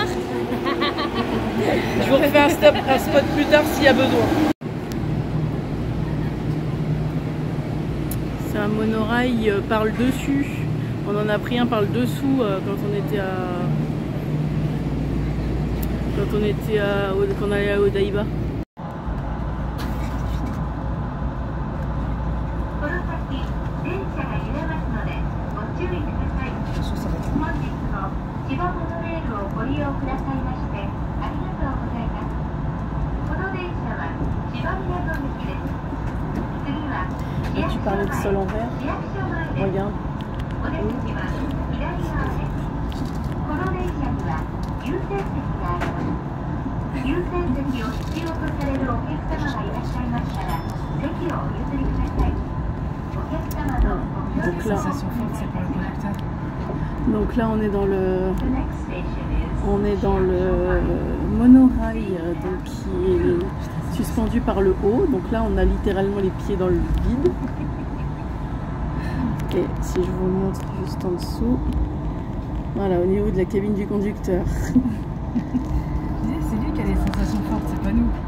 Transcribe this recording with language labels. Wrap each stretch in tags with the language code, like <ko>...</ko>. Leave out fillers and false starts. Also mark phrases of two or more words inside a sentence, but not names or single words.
<fr>Je vous refais un spot plus tard s'il y a besoin. C'est un monorail par le dessus. On en a pris un par le dessous quand on allait à Odaiba.</fr> <ja>この先、電車が揺れますので、ご注意ください。</ja> <fr>Attention, ça va être</fr> <ja>本日も千葉モノレールをご利用くださいまして、ありがとうございます。この電車は千葉港駅です。次は市役</ja> <fr>Tu</fr> <ja>所</ja> <fr>parlais de sol</fr> <ja>前、</ja> <fr>en verre.</fr> <ja>市役所前です。</ja> <fr>Regarde.</fr> <ja>お出口は左側です。この電車には優先席があります。優先席を必要とされるお客様がいらっしゃいましたら、席をお譲りください。お客様のご協力をお願いいたします。</ja> <fr>Donc là on est dans le</fr> <en>The next station is</en> <fr>monorail donc, qui est suspendu par le haut. Donc là on a littéralement les pieds dans le vide. Et si je vous montre juste en dessous, voilà, au niveau de la cabine du conducteur. C'est lui qui a les sensations fortes, c'est pas nous.</fr>